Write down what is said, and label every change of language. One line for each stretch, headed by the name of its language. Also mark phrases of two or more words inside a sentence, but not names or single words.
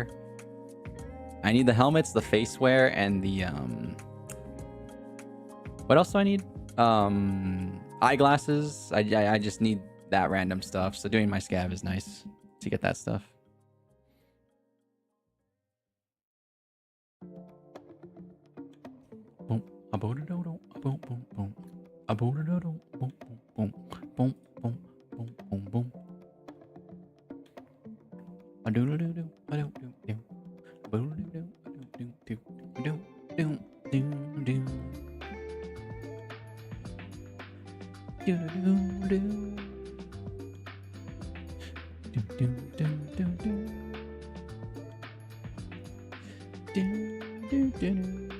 English: I need the helmets, the face wear, and the what else do I need? Eyeglasses. I just need that random stuff. So doing my scav is nice to get that stuff. Boom, a boom, boom, boom, boom, a boom, boom, boom, boom, boom, boom, boom, boom, boom. A do do do do, a do do do, boom do do do do do do do. Do do do do do do do do do do do do.